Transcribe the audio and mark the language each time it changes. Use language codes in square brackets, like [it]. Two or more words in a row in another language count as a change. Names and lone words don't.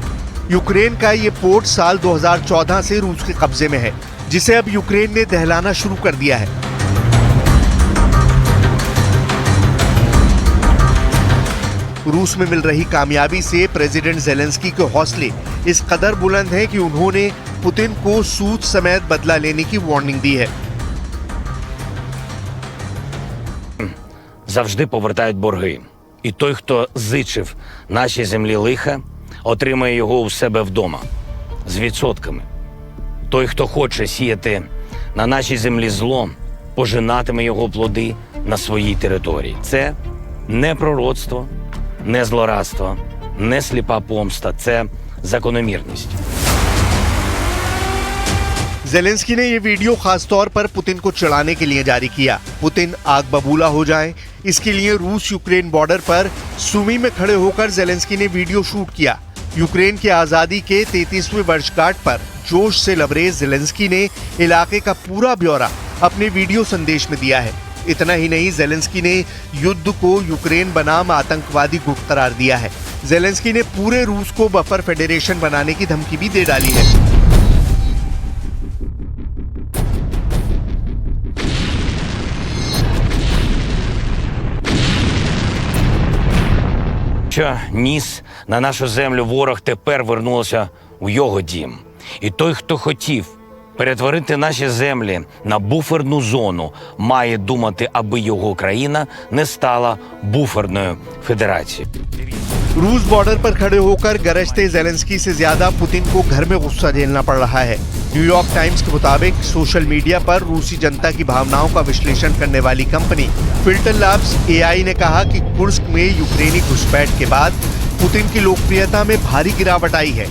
[hi] यूक्रेन का ये पोर्ट साल 2014 से रूस के कब्जे में है, जिसे अब यूक्रेन ने दहलाना शुरू कर दिया है। रूस में मिल रही कामयाबी से प्रेसिडेंट ज़ेलेंस्की के हौसले इस कदर बुलंद हैं कि उन्होंने पुतिन को सूद समेत बदला लेने की वार्निंग दी है। [uk] Завжди повертають борги. І той, хто зичив нашій землі лиха, отримає його у себе вдома з відсотками. Той, хто хоче сіяти на нашій землі зло, пожинатиме його плоди на своїй території. Це не пророцтво, не злорадство, не сліпа помста, це закономірність. [hi] ज़ेलेंस्की ने ये वीडियो खास तौर पर पुतिन को चिढ़ाने के लिए जारी किया। पुतिन आग बबूला हो जाए, इसके लिए रूस यूक्रेन बॉर्डर पर सुमी में खड़े होकर ज़ेलेंस्की ने वीडियो शूट किया। यूक्रेन की आजादी के 33वें वर्षगांठ पर जोश से लबरेज ज़ेलेंस्की ने इलाके का पूरा ब्यौरा अपने वीडियो संदेश में दिया है। इतना ही नहीं, ज़ेलेंस्की ने युद्ध को यूक्रेन बनाम आतंकवादी गुट करार दिया है। ज़ेलेंस्की ने पूरे रूस को [en] buffer federation [hi] बनाने की धमकी भी दे डाली है। [uk] Що ніс на нашу землю ворог, тепер вернулося у його дім. І той, хто хотів перетворити наші землі на буферну зону, має думати, аби його країна не стала буферною федерацією. [hi] रूस बॉर्डर पर खड़े होकर गरजते ज़ेलेंस्की से ज्यादा पुतिन को घर में गुस्सा झेलना पड़ रहा है। न्यूयॉर्क टाइम्स के मुताबिक [en] social media [hi] पर रूसी जनता की भावनाओं का विश्लेषण करने वाली कंपनी फिल्टर लैब्स AI ने कहा कि कुर्स्क में यूक्रेनी घुसपैठ के बाद पुतिन की लोकप्रियता में भारी गिरावट आई है।